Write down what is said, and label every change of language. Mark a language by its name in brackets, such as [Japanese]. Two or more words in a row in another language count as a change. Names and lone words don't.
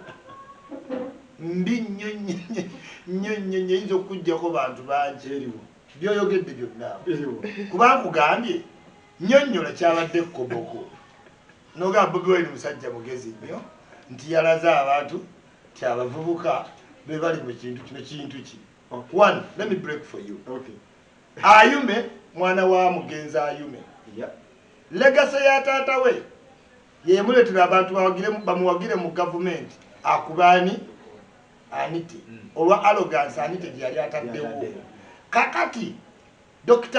[Ganda] mbi nnyo eyinza okujjako bantu bangi eriwo byoyogedde byonna kubanga kugambye nnyonnyola kyabadde Koboko n'ogamba Bobi Wine musajja mugezi nnyo nti yalaze abantu nti abavubuka be bali mu kintu ki [English] one let me break for you [Ganda] Ayume mwana wa mugenzi Ayume legacy ya taata we yemuletera abantu bamuwagire mu government akubani Anite olwa arrogance Anite gyali ataddewo kakati Dr.